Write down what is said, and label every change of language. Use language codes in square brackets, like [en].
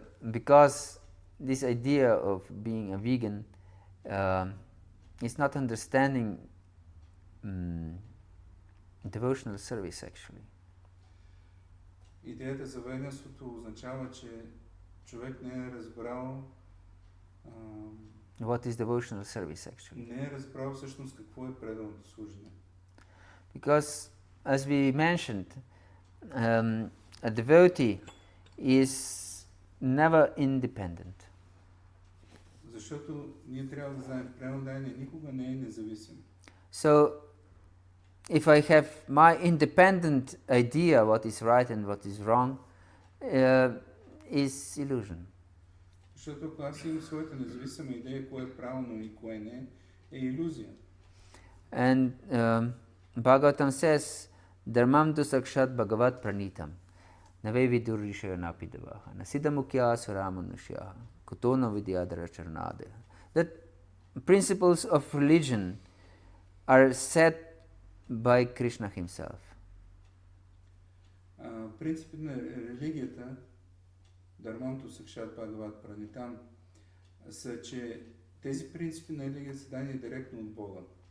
[en] Because this idea of being a vegan is not understanding devotional service actually. [bg] Идеята за веганството означава, че човек не е разбрал [en] what is devotional service actually. [bg] Не е разбрал всъщност какво е преданото служене. [en] Because as we mentioned, a devotee is never independent. [bg] Защото ние трябва да знаем, преданодайният никога не е независим. [en] So if I have my independent idea what is right and what is wrong, is illusion. [bg] Защото ако аз имам своята независима идея, кое е правилно и кое не, е илюзия. [en] And Bhagavatam says, [sa] Dharmam tu sakshat bhagavat pranitam, nave vidur rishayana pidavaha, nasidamukya suramanusyaha, kutona vidyadara charnade. [en] That principles of religion are set by Krishna himself. [bg] Принципите на религията, [sa] Dharmam tu sakshat bhagavat pranitam, [bg] са, че тези принципи на религията са дадени директно от Бога.